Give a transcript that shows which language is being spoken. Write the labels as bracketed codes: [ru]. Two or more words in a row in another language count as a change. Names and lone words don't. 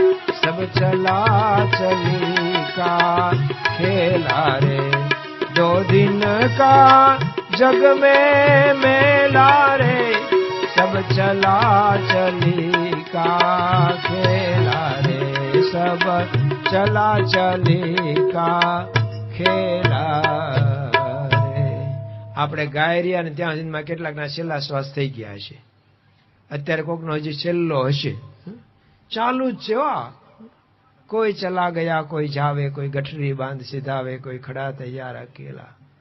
[hi] सब चला चली का खेला रे, 2 दिन का जग में मेला रे, सब चला चली का खेला रे, सब चला चली का खेला रे. [gu] આપણે ગાયરિયા ને ત્યાં સુધીમાં કેટલાકના છેલ્લા શ્વાસ થઈ ગયા હશે. અત્યારે કોકનો હજી છેલ્લો હશે. ચાલુ જ છે. [hi] कोई चला गया, कोई जावे, कोई गठरी बांध सिधावे, कोई खड़ा तैयार अकेला.